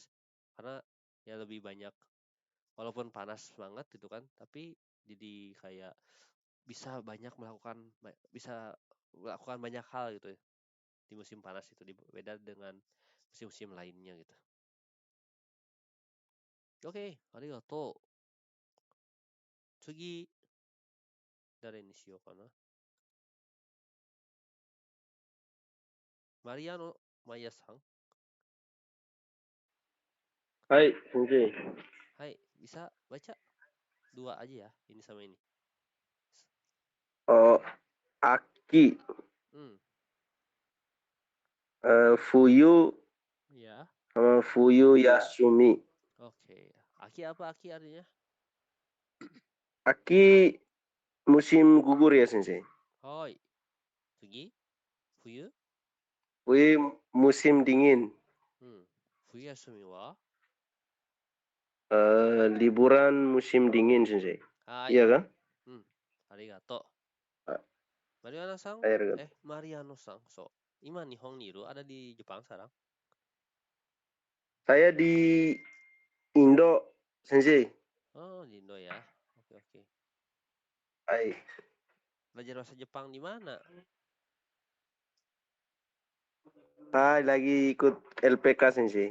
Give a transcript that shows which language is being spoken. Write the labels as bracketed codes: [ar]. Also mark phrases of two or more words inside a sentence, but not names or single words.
[id] Karena ya lebih banyak, walaupun panas banget gitu kan, tapi jadi kayak bisa melakukan banyak hal gitu ya di musim panas itu, beda dengan musim-musim lainnya gitu. Oke, [ja] arigatou. Tsugi, 誰にしようかな? Mariano Maya-san. はい、先生. [id] Hai, bisa baca 2 aja ya, ini sama ini. [ja] Oh, 秋、冬 [id] Ya. sama [ja] 冬休み. [id] Oke. Aki apa aki artinya? Aki musim gugur ya, Sensei. [ja] Hoi. 次、冬? [id] Fuyu musim dingin. [ja] 冬休みは? [id] Liburan musim dingin, Sensei. [ja] Hai. [id] Iya kan? [ja] Arigato. Mariano-san? Mariano-san. So, 今日本にいる? [id] Ada di Jepang sekarang? Saya di Indo, Sensei. Oh, di Indo ya. Oke. [ja] Hai. [id] Belajar bahasa Jepang di mana? Lagi ikut LPK, Sensei.